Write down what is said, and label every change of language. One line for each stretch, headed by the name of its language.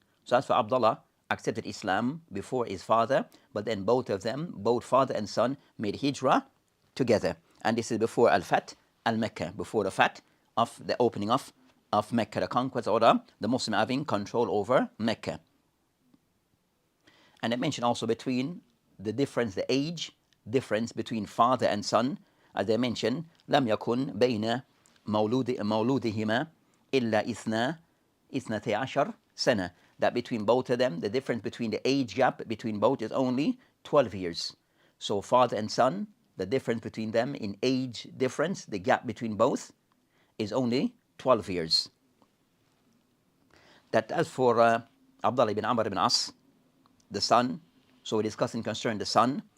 English: So as for Abdullah, accepted Islam before his father, but then both of them, both father and son, made hijrah together. And this is before al-fath al-Mecca, before the fath of the opening of Mecca, the conquest or the Muslim having control over Mecca. And I mentioned also between the difference, the age difference between father and son. As I mentioned,
Arabic: لم يكن بين مولودهما إلا إثنتي عشر سنة.
English: That between both of them, the difference between the age gap between both is only 12 years. So father and son, the difference between them in age difference, the gap between both is only 12 years. That as for Abdullah ibn Amr ibn As, the son, so we're discussing concerning the son.